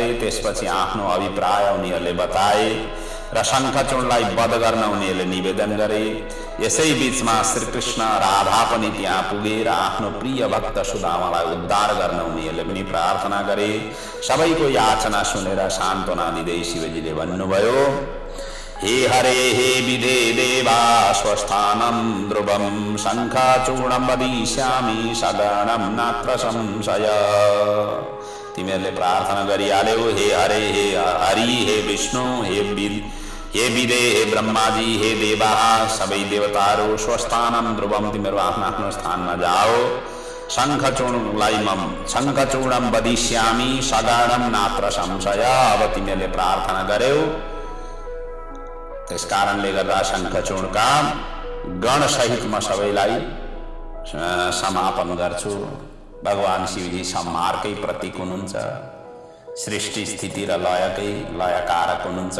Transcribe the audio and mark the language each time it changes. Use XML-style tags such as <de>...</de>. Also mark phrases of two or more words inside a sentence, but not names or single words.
<ne>त्यसपछि आफ्नो अभिप्राय उनीहरूले बताए र शङ्खचूडलाई वध गर्न उनीहरूले निवेदन गरे। यसै बीचमा श्रीकृष्ण राधा पनि त्यहाँ पुगेर आफ्नो प्रिय भक्त सुदामालाई उद्धार गर्न उनीहरूले पनि प्रार्थना गरे। सबैको याचना सुनेर सान्त्वना दिँदै शिवजीले भन्नुभयो,</ne> <sa>हे हरे हे विधे देवा स्वस्थानं ध्रुवं शङ्खचूडं वदिष्यामि सगणं नात्र संशय।</sa> <ne>तिमीहरूले प्रार्थना गरिहाल्यौ, हे हरे हे हरि हे विष्णु हे विधे हे ब्रह्माजी हे देवा सबै देवताहरू</ne> <sa>स्वस्थानं ध्रुवं</sa> <ne>तिमीहरू आफ्नो आफ्नो स्थानमा जाओ।</ne> <sa>शङ्खचूडं वदिष्यामि सगणं नात्र संशय।</sa> <ne>अब तिमीहरूले प्रार्थना गर्यौ, त्यस कारणले गर्दा शङ्खचूडका गण सहित म सबैलाई समापन गर्छु। भगवान शिवजी संहारकै प्रतीक हुनुहुन्छ, सृष्टि स्थिति र लयकै लयकारक हुनुहुन्छ।</ne>